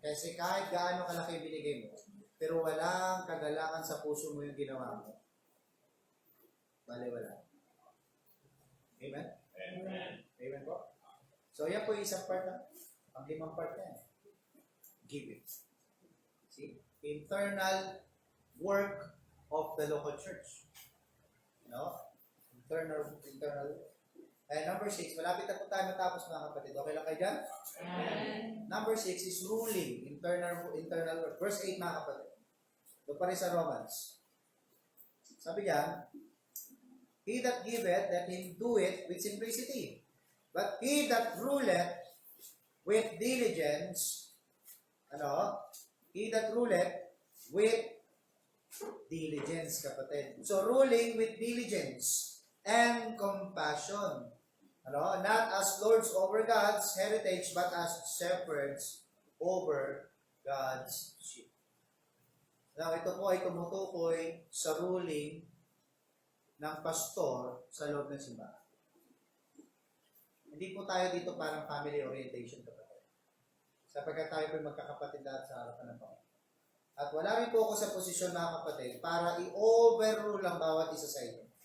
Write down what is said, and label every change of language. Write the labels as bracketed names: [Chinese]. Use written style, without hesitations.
[Filipino] Kasi kahit gaano kalaki binigay mo, pero walang kagalakan sa puso mo yung ginawa mo, wala. Amen? Amen. Amen po? So, yan po yung isang part na, ang 5 part na yan. [English] Give it. See? Internal work of the local church. [Filipino] Internal. [English] And number 6, [Filipino] malapit na po tayo matapos, mga kapatid. Okay lang kayo dyan? Amen. [English] Number 6 is ruling, internal work. Verse 8, mga kapatid. [Filipino] Doon pa rin sa Romans. Sabi niya, [English] he that giveth, let him do it with simplicity. But he that ruleth with diligence, he that ruleth with diligence, kapatid. So, ruling with diligence and compassion. Not as lords over God's heritage, but as shepherds over God's sheep. [Filipino] Now, ito po ay tumutukoy sa ruling ng pastor sa loob ng simbahan. Hindi po tayo dito parang family orientation, kapatid. Sapagkat tayo po magkakapatid lahat sa harapan ng Panginoon. At wala rin po ako sa posisyon, mga kapatid, para i-overrule ang bawat isa sa inyo.